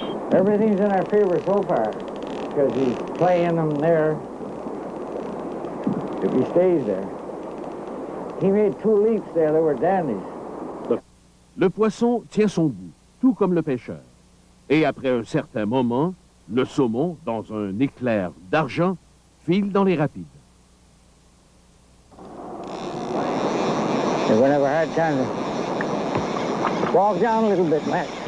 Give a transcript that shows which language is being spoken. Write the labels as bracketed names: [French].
[English] Everything's in our favor so far, because he's playing them there if he stays there. He made 2 leaps there that were dandies. [French] Le poisson tient son bout, tout comme le pêcheur. Et après un certain moment, le saumon, dans un éclair d'argent, file dans les rapides. [English] They're going to have a hard time to walk down a little bit, Matt.